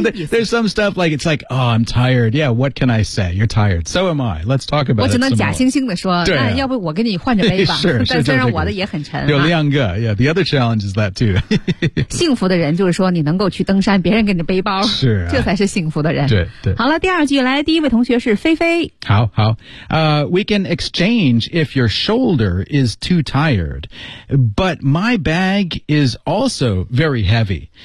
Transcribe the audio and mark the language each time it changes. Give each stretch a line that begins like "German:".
English: there's some stuff like it's like, oh, I'm tired. Yeah, what can I say? You're tired. So am I. Let's talk about.
Chinese: 我只能假惺惺的说，对、啊，要不我跟你换着背吧。是，但虽然我的也很沉。有两个
English: ，yeah. The other challenge is that too.
Chinese: 幸福的人就是说你能够去登山，别人给你背包，是、啊，这才是幸福的人。对。好了，第二句来，第一位同学是菲菲。好。
English: We can exchange if your shoulder is too tired, but my bag is also very heavy.